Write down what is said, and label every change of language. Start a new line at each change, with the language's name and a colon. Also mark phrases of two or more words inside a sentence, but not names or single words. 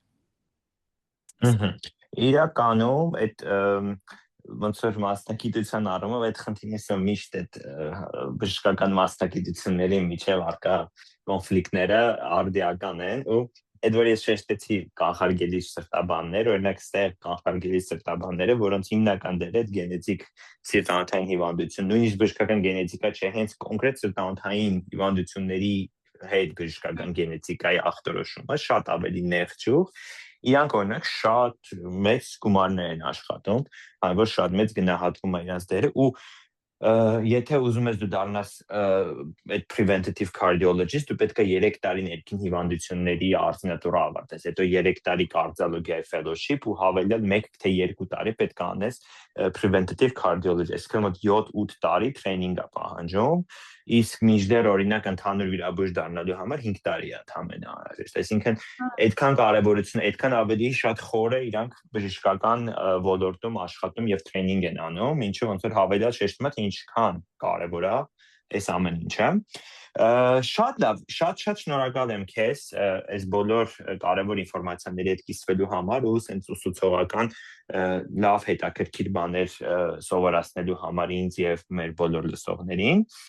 Armenian: Իրականում այդ ոնց որ մասնագիտության առումով այդ խնդիրը միշտ այդ բժշկական մասնագիտությունների միջև արկա կոնֆլիկտները արդիական են ու այդ որ ես շեշտեցի կանխարգելիչ սրտաբաններ, օրինակ ստեղ կանխարգելիչ սրտաբանները, որոնց հիմնական դերը այդ գենետիկ սիրտանոթային հիվանդություն, նույնիսկ բժշկական գենետիկա չէ, հենց կոնկրետ սրտանոթային հիվանդությունների հետ բժշկական գենետիկայի ախտորոշումը շատ ավելի նեղջուկ, իրանք օրինակ շատ մեծ գումարներ են աշխատում, այն որ շատ մեծ գնահատվում է իրանց դերը ու եթե ուզում ես դու դառնաս այդ
English: preventative cardiologist,
Armenian: դու պետք է 3 տարի ներքին հիվանդությունների արձնատուրը ավարտես, հետո 3 տարի կարդիոլոգիայի fellowship ու հավելյալ 1 թե 2 տարի պետք է անես
English: preventative cardiology,
Armenian: այսինքն մոտ 7-8 տարի տրեյնինգ է պահանջում, իսկ մինչդեռ օրինակ ընդհանուր վիրաբույժ դառնալու համար 5 տարի է ընդամենը անհրաժեշտ, այսինքն այդքան կարևորություն, այդքան ավելի շատ խորը իրանք բժշկական ոլորտում աշխատում եւ տրեյնինգ են անում, ինչը ոնց որ հավելյալ շեշտում է, թե ինչքան կարևոր է այս ամեն ինչը։ Շատ լավ, շատ շնորհակալ եմ քեզ այս բոլոր կարևոր ինֆորմացիաների հետ կիսվելու համար ու սենց ուսուցողական լավ հետաքրքիր բաներ սովորացնելու համար ինձ եւ մեր բոլոր լսողներին։